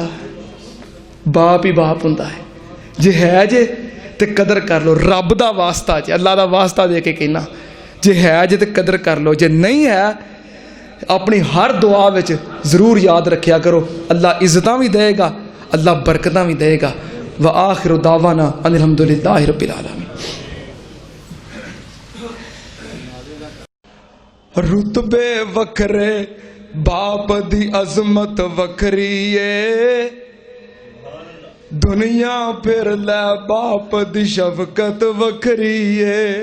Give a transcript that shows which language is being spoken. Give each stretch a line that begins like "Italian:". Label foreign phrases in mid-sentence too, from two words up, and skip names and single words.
Punjabi: باپ ہی باپ ہوندا ہے. جے ہے جے تے قدر کر لو، رب دا واسطہ جے اللہ دا واسطہ دے کے کہنا، جے ہے جے تے قدر کر لو، جے نہیں ہے اپنی ہر دعا وچ ضرور یاد رکھیا کرو. اللہ عزتاں بھی دیگا، اللہ برکتاں بھی دیگا.
Arabic: وآخر دعوانا أن الحمد لله رب العالمين.
Punjabi: رتبے وکھرے باپ دی عظمت وکھری ہے، دنیا پھر لے باپ دی شفقت وکھری ہے.